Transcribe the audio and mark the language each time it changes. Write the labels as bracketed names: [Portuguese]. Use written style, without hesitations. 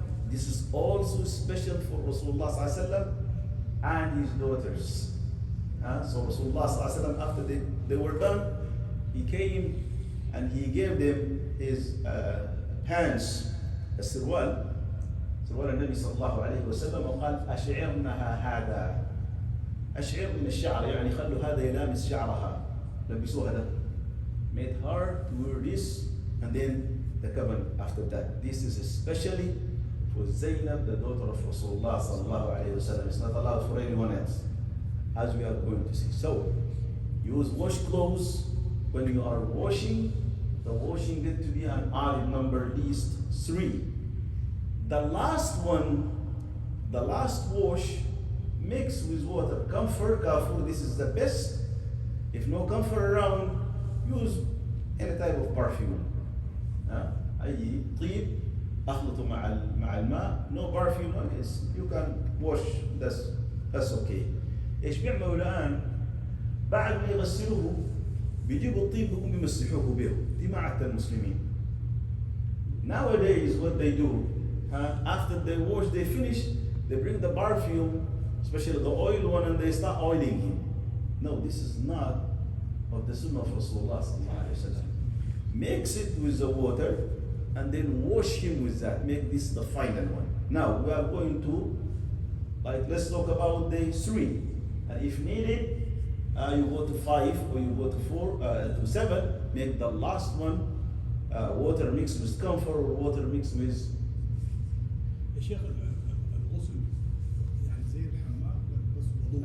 [English] This is also special for Rasulullah sallallahu alaihi wasallam and his daughters. So Rasulullah sallallahu alaihi wasallam, after they were done, he came and he gave them his pants, [Arabic] السروال النبي صلى الله عليه وسلم, وقال أشعرنها هذا. أشعر من الشعر, يعني خلوا هذا يلامس شعرها. لبسوها ده. [English] Made her to wear this and then the cover after that. This is especially for Zainab, the daughter of Rasulullah sallallahu alayhi wa sallam. It's not allowed for anyone else, as we are going to see. So, use wash clothes. When you are washing, the washing get to be an odd number, at least 3. The last one, the last wash, mix with water. Comfort, kafur, this is the best. If no comfort around, use any type of perfume. [Arabic] أي طيب أخلطه مع الماء. [English] No perfume, you can wash. That's okay. [Arabic] إيش بيعملوا الآن؟ بعد ما يغسلوه بيجيبوا الطيب بيقوموا يمسحوه به. دي ما عادة المسلمين. [English] Nowadays, what they do, after they wash, they finish, they bring the perfume, especially the oil one, and they start oiling him. No, this is not of the sunnah of Rasulullah sallallahu alaihi wasallam. Mix it with the water and then wash him with that. Make this the final one. Now we are going to, let's talk about the 3. And if needed, you go to 5 or you go to 4 to 7. Make the last one water mixed with camphor or water mixed with. [Arabic] الشيخ الغسل يعني زي الحمام بس وضوء.